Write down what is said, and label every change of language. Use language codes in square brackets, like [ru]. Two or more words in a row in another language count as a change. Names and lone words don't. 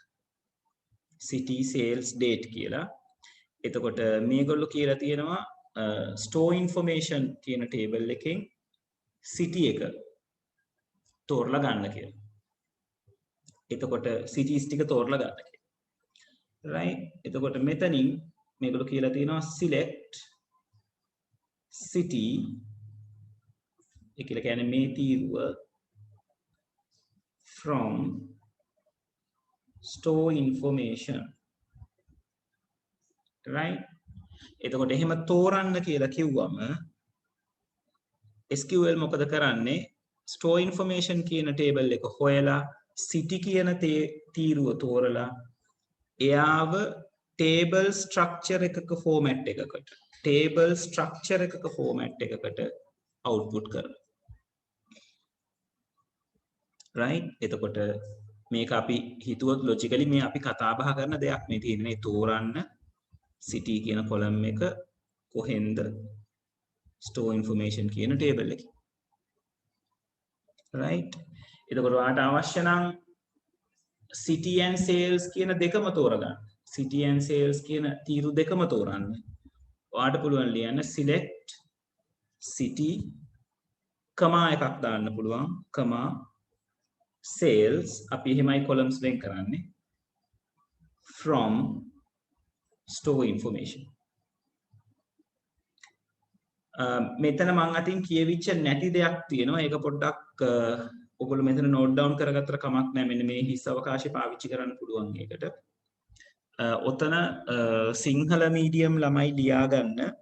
[en] city, sales, date [si] කියලා. එතකොට මේගොල්ලෝ කියලා තියෙනවා [en] store information [si] කියන table එකෙන් city එක තෝරලා ගන්න කියලා. එතකොට cities ටික තෝරලා ගන්න කියලා. right? එතකොට මෙතනින් මේගොල්ලෝ කියලා තියෙනවා [en] select city [si] ඒ කියලා කියන්නේ මේ තීරුව [en] from store information. [si] right? එතකොට එහෙම තෝරන්න කියලා කිව්වම SQL මොකද කරන්නේ [en] store information [si] කියන table එක හොයලා city කියන තීරුව තෝරලා එයාව [en] table structure [si] එකක format එකකට [en] table structure [si] එකක format එකකට output කරනවා right එතකොට මේක අපි හිතුවොත් logically මේ අපි කතා බහ කරන දෙයක් මේ තියෙන්නේ තෝරන්න city කියන column එක කොහෙන්ද [en] store information [si] කියන table එකේ right එතකොට ඔයාලට අවශ්‍ය නම් [en] city and sales [si] කියන දෙකම තෝරගන්න [en] city and sales [si] කියන තීරු දෙකම තෝරන්න ඔයාලට පුළුවන් ලියන්න [en] select city comma [si] එකක් දාන්න පුළුවන් [en] comma sales [si] අපි එහෙමයි columns වෙන් කරන්නේ [en] from store information [si] මෙතන මම අතින් කියවිච්ච නැති දෙයක් තියෙනවා ඒක පොඩ්ඩක් ඔයගොල්ලෝ මෙතන [en] note down [si] කරගත්තට කමක් නැහැ මෙන්න මේ හිස් අවකාශය පාවිච්චි කරන්න පුළුවන් ඒකට ඔතන සිංහල මීඩියම් ළමයි ලියා ගන්න